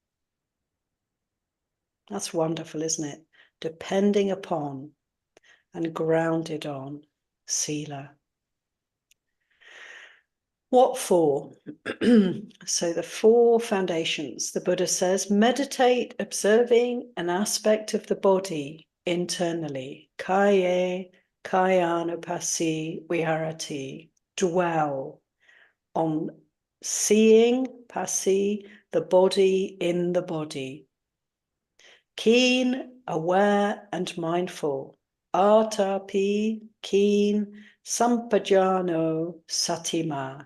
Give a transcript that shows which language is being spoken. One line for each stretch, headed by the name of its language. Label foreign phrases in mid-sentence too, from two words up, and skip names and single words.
English: That's wonderful, isn't it? Depending upon and grounded on sila. What for? So the 4 foundations, the Buddha says, meditate observing an aspect of the body internally.
Pali: Kaya, kayanupassi viharati.
English: Dwell on seeing, passi, the body in the body. Keen, aware and mindful.
Pali: Atapi, keen, sampajano, satima.